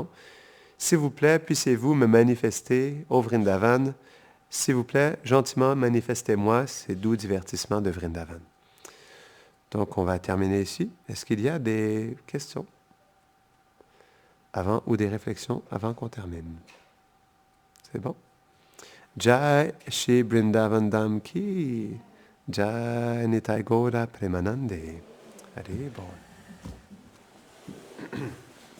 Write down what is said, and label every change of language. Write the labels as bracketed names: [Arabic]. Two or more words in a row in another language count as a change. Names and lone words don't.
[French] S'il vous plaît, puissiez-vous me manifester, ô Vrindavan, s'il vous plaît, gentiment manifestez-moi ces doux divertissements de Vrindavan. Donc, on va terminer ici. Est-ce qu'il y a des questions ou des réflexions avant qu'on termine? C'est bon? [Hindi] जय श्री वृन्दावन धाम की, जय निताई गौर प्रेमानन्दे. [French] Allez, bon.